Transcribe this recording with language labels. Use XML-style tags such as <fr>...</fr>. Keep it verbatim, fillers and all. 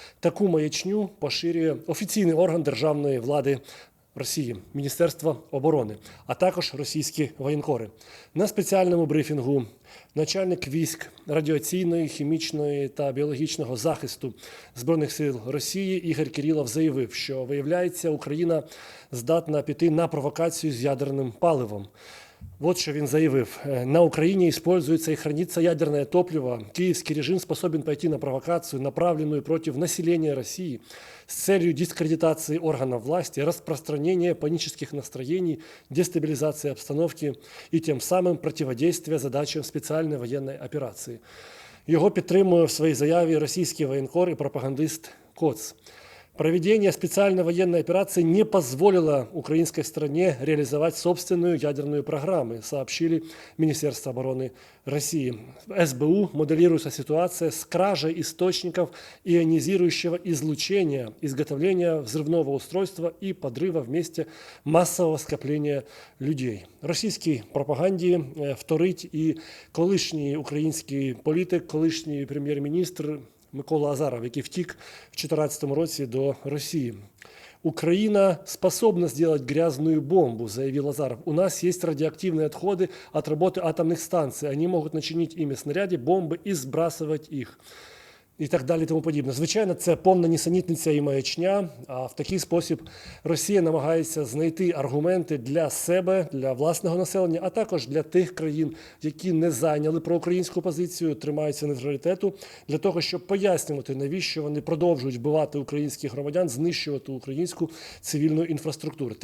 <uk>Таку маячню поширює офіційний орган державної влади Росії, Міністерство оборони, а також російські воєнкори. На спеціальному брифінгу начальник військ радіаційної, хімічної та біологічного захисту Збройних сил Росії Ігор Кирилов заявив, що, виявляється, Україна здатна піти на провокацію з ядерним паливом.</uk> <ru>Вот что он заявил. На Украине используется и хранится ядерное топливо. Киевский режим способен пойти на провокацию, направленную против населения России, с целью дискредитации органов власти, распространения панических настроений, дестабилизации обстановки и тем самым противодействия задачам специальной военной операции. Его поддерживает в своей заяве российский военкор и пропагандист Коц. Проведение специальной военной операции не позволило украинской стране реализовать собственную ядерную программу, сообщили Министерство обороны России. В СБУ моделируется ситуация с кражей источников ионизирующего излучения, изготовления взрывного устройства и подрыва в месте массового скопления людей.</ru> <uk>Російській пропаганді вторить і колишній український політик, колишній прем'єр-міністр Микола Азаров, який втік в дві тисячі чотирнадцятому році до Росії.</uk> <ru>«Украина способна сделать грязную бомбу», заявил Азаров. «У нас есть радиоактивные отходы от работы атомных станций. Они могут начинить ими снаряды, бомбы и сбрасывать их».</ru> <uk>І так далі, тому подібне. Звичайно, це повна нісенітниця і маячня, а в такий спосіб Росія намагається знайти аргументи для себе, для власного населення, а також для тих країн, які не зайняли проукраїнську позицію, тримаються нейтралітету, для того, щоб пояснювати, навіщо вони продовжують вбивати українських громадян, знищувати українську цивільну інфраструктуру.</uk>